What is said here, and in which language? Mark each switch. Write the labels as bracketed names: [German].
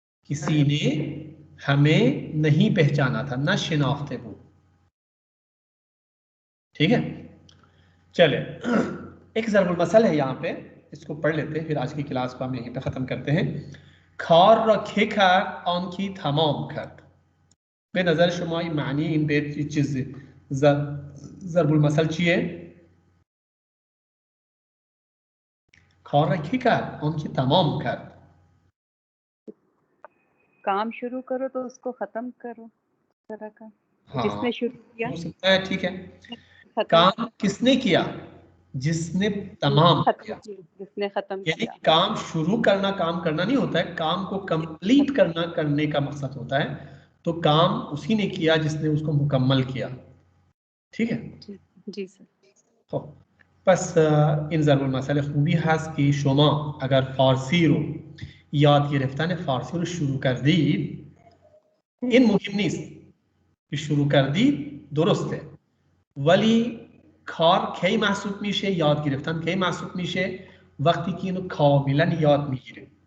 [Hindi] किसी ने हमें नहीं पहचाना था, [Persian] न शिनाख्ते बूद। [Hindi] ठीक है, चले एक ज़रबुल मसल है यहाँ पे, इसको पढ़ लेते हैं, फिर आज की क्लास को हम यहीं पे ख़त्म करते हैं। [Persian] Kar ra ki kard an ki tamam kard। به نظر شما این معنی این بیت چیز ضرب المثل چیه؟ کار را کی کرد؟ آن که تمام کرد. [Hindi] काम शुरू करो तो उसको खत्म करो, इस तरह का। हाँ, जिसने शुरू किया हो सकता है, ठीक है। खत्म काम किसने किया? जिसने तमाम किया। जिसने खत्म यानी किया। काम शुरू करना काम करना नहीं होता है, काम को कंप्लीट करना करने का मकसद होता है। तो काम उसी ने किया जिसने उसको मुकम्मल किया। ठीक है जी सर. [Persian] خب پس این ضرب المثل خوبی هست که شما اگر فارسی رو یاد گرفتن فارسی رو شروع کردید، این مهم نیست که شروع کردید درسته، ولی کار کی محسوب میشه، یاد گرفتن کی محسوب میشه؟ وقتی که اینو کاملا یاد میگیره.